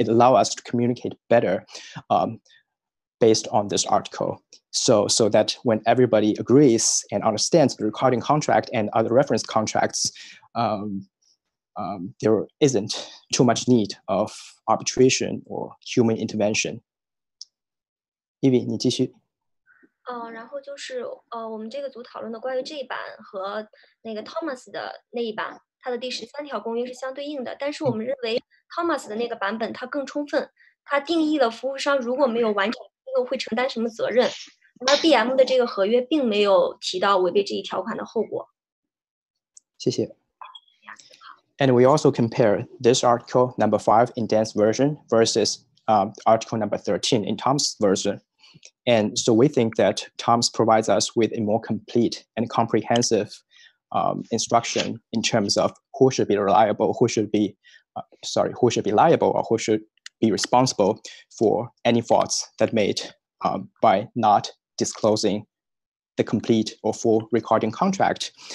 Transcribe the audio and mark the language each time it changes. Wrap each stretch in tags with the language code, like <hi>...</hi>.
<en>It allows us to communicate better based on this article. So that when everybody agrees and understands the recording contract and other reference contracts, there isn't too much need of arbitration or human intervention.</en> <zh>Evie, 你继续。然后就是我们这个组讨论的关于这一版和那个 Thomas 的那一版，它的第13条公约是相对应的，但是我们认为 Thomas 的那个版本它更充分，它定义了服务商如果没有完成义务会承担什么责任，而 BM 的这个合约并没有提到违背这一条款的后果。谢谢。</zh> <en>And we also compare this article number 5 in Dan's version versus article number 13 in Tom's version. And so we think that Tom's provides us with a more complete and comprehensive instruction in terms of who should be reliable, who should be liable, or who should be responsible for any faults that made by not disclosing the complete or full recording contract.</en>